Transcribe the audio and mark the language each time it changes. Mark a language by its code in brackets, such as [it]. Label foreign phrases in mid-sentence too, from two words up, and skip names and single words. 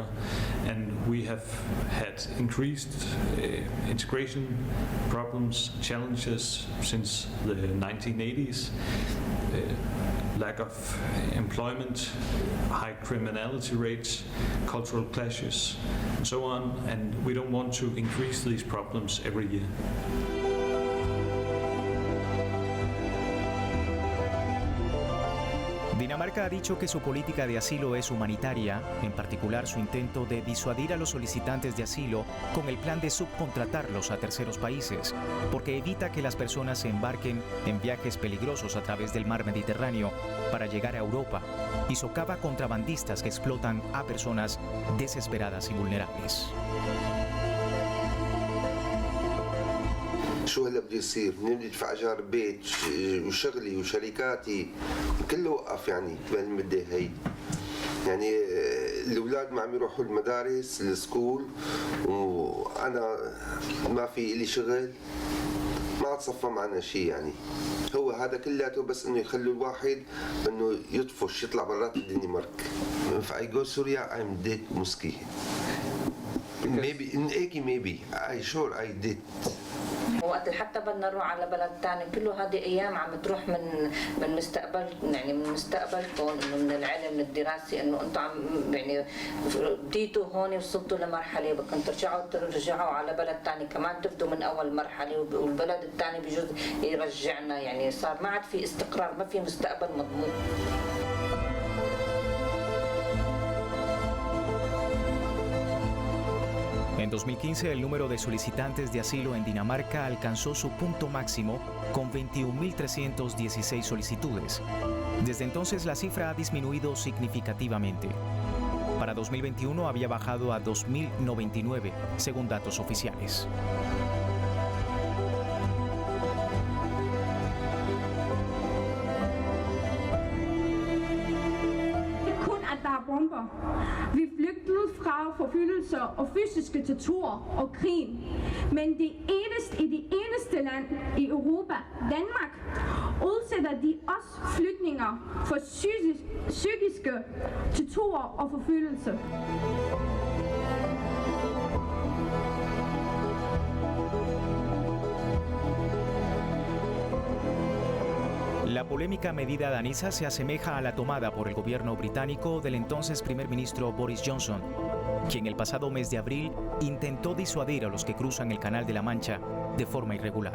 [en] And we have had increased integration problems, challenges since the 1980s. Lack of employment, high criminality rates, cultural clashes, and so on, and we don't want to increase these problems every year. [es] Dinamarca ha dicho que su política de asilo es humanitaria, en particular su intento de disuadir a los solicitantes de asilo con el plan de subcontratarlos a terceros países, porque evita que las personas se embarquen en viajes peligrosos a través del mar Mediterráneo para llegar a Europa y socava contrabandistas que explotan a personas desesperadas y vulnerables. [ar] شو هلا بده يصير؟ منين بدي ادفع ايجار بيت وشغلي وشركاتي كله وقف يعني بهالمده هي. يعني الاولاد ما عم يروحوا المدارس السكول وانا ما في لي شغل ما تصفى معنا شيء يعني. هو هذا كلياته بس انه يخلوا الواحد انه يطفش يطلع برات الدنمارك. [en] If I go Syria I'm dead Muski. Maybe I sure I did. [ar] وقت حتى بدنا نروح على بلد ثاني كله هذه ايام عم تروح من مستقبل يعني من مستقبلكم انه من العلم من الدراسه انه انتم عم يعني بديتوا هون وصلتوا لمرحله بدكم ترجعوا على بلد ثاني كمان تبدوا من اول مرحله والبلد الثاني بجوز يرجعنا يعني صار ما عاد في استقرار ما في مستقبل مضمون. [es] En 2015, el número de solicitantes de asilo en Dinamarca alcanzó su punto máximo con 21.316 solicitudes. Desde entonces, la cifra ha disminuido significativamente. Para 2021 había bajado a 2.099, según datos oficiales. [da] Vi flygtede fra forfølgelser og fysiske torturer og krig. Men i det eneste land i Europa, Danmark, udsætter de os flygtninger for psykiske torturer og forfølgelser. [es] La polémica medida danesa se asemeja a la tomada por el gobierno británico del entonces primer ministro Boris Johnson, quien el pasado mes de abril intentó disuadir a los que cruzan el Canal de la Mancha de forma irregular.